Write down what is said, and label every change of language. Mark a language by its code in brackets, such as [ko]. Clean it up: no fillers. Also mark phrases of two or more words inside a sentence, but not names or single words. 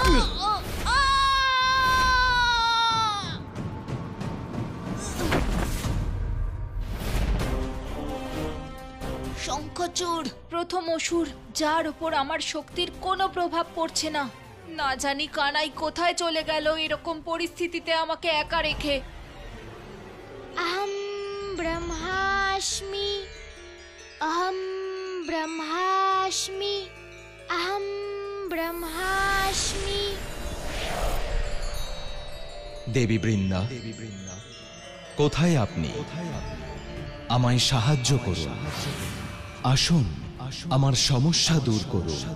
[bn] শঙ্খচূড়, প্রথম অসুর যার উপর আমার শক্তির কোনো প্রভাব পড়ছে না। না জানি কানাই কোথায় চলে গেল এরকম পরিস্থিতিতে আমাকে একা রেখে। [sa] अहम् ब्रह्मास्मि, अहम् ब्रह्मास्मि, अहम् ब्रह्मास्मि। [bn] দেবী বৃন্দা, কোথায় আপনি? আমায় সাহায্য করুন। আসুন, আমার সমস্যা দূর করুন।